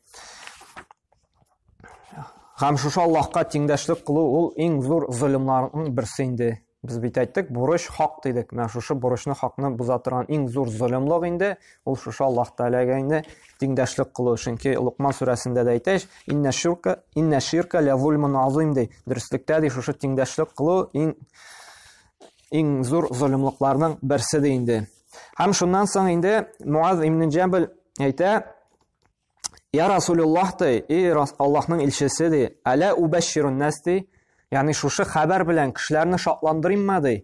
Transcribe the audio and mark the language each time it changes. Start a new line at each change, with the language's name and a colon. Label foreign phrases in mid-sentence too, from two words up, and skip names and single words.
Tatar: Һәм шушы Аллаһка тиңдәшлек кылу ул иң зур zulmларның берсе инде. Без бит әйттек, бурыч хак дидек. Менә шушы бурычны, хакны буза торган иң зур zulmлык инде ул шушы Аллаһ Тәаләгә инде тиңдәшлек кылу. Чөнки Лукман сүрәсендә дә әйтәч,
Arabic: إن الشرك لظلم عظيم ди.
Tatar: Дөрестлектә ди шушы тиңдәшлек кылу иң зур zulmлыкларның берсе ди инде. Һәм шуннан соң инде Муаз ибн Җабал әйтә:
Arabic: "يا رسول الله
Tatar: ди, Аллаһның илчесе ди,
Arabic: ألا أبشر الناس
Tatar: ди, ягъни шушы хәбәр белән кешеләрне шатландырыйммы ди?"